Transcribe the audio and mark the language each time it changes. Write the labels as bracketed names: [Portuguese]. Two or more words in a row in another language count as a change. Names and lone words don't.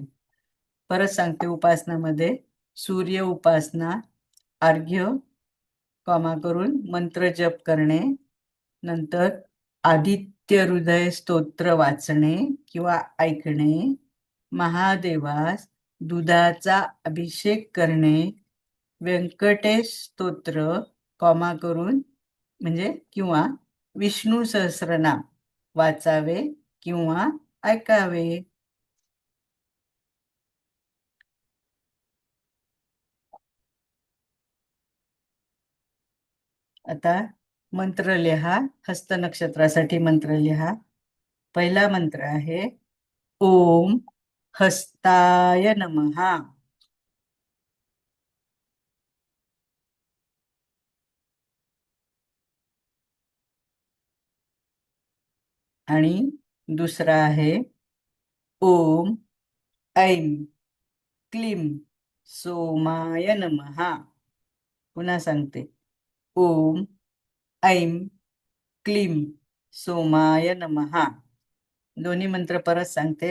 [Marathi] परत सांगते, उपासनामध्ये सूर्य उपासना, अर्घ्य कॉमा करून मंत्र जप करणे, नंतर आदित्य हृदय स्तोत्र वाचणे किंवा ऐकणे, महादेवास दुधाचा अभिषेक करणे, व्यंकटेश स्तोत्र कॉमा करून म्हणजे किंवा विष्णू सहस्रनाम वाचावे किंवा ऐकावे. आता मंत्र लिहा. हस्त नक्षत्रासाठी मंत्र लिहा. पहिला मंत्र आहे [Sanskrit] ओम हस्ताय नमः. [Marathi] आणि दुसरा आहे [Sanskrit] ओम ऐं क्लीं सोमाय नमः. [Marathi] पुन्हा सांगते, [Sanskrit] ओम ऐं क्लीं सोमाय नमः. [Marathi] दोन्ही मंत्र परत सांगते.